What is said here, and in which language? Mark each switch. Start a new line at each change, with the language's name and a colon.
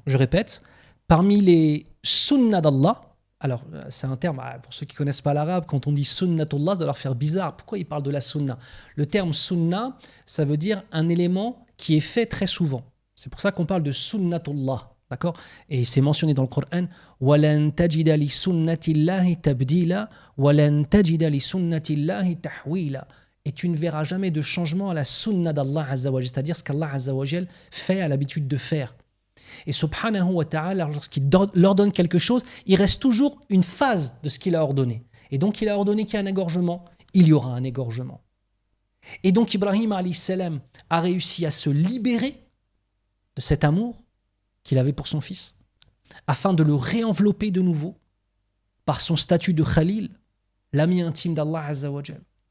French: Je répète, parmi les sunnah d'Allah, alors c'est un terme, pour ceux qui ne connaissent pas l'arabe, quand on dit sunnatullah, ça va leur faire bizarre. Pourquoi il parle de la sunnah ? Le terme sunnah, ça veut dire un élément qui est fait très souvent. C'est pour ça qu'on parle de sunnatullah, d'accord ? Et c'est mentionné dans le Coran,
Arabic: وَلَن تَجِدَ لِسُنَّةِ اللَّهِ تَبْدِيلًا وَلَن تَجِدَ لِسُنَّةِ اللَّهِ تَحْوِيلًا.
French: Et tu ne verras jamais de changement à la sunna d'Allah Azza wa Jal, c'est-à-dire ce qu'Allah Azza wa Jal fait, à l'habitude de faire. Et subhanahu wa ta'ala, lorsqu'il leur donne quelque chose, il reste toujours une phase de ce qu'il a ordonné. Et donc il a ordonné qu'il y a un égorgement, il y aura un égorgement. Et donc Ibrahim alayhi salam a réussi à se libérer de cet amour qu'il avait pour son fils, afin de le réenvelopper de nouveau par son statut de Khalil, l'ami intime d'Allah Azza wa Jal.